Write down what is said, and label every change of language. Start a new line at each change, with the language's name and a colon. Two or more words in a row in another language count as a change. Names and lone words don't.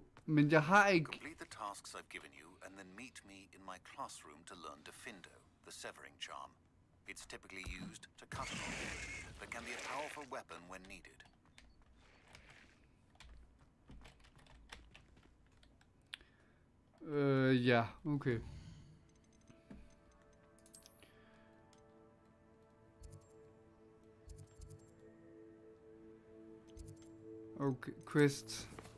Danish: Men jeg har ikke...
English: Complete the tasks I've given you and then meet me in my classroom to learn Defindo, the severing charm. It's typically used to cut an object, but can be a powerful weapon when needed.
Danish: Ja, okay. Okay, quest.